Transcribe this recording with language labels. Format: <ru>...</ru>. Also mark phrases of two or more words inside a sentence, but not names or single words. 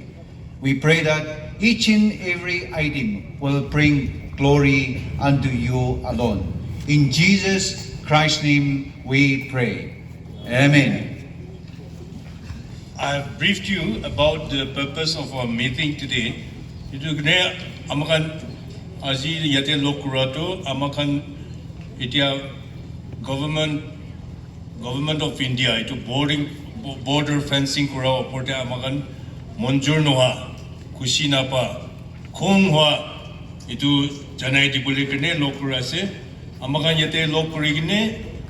<en>We pray that each and every item will bring glory unto you alone. In Jesus Christ's name we pray. Amen. I have briefed you about the purpose of our meeting today.</en> <nag>Itu kene amakan aji yate lok kurato amakan itia</nag> <en>government of India</en> <nag>itu</nag> <en>border fencing</en> <nag>kura oporte amakan monjur noha kushi napa khong hoa itu janai dibuli kene lok kurase amakan yate lok kuri kene</nag>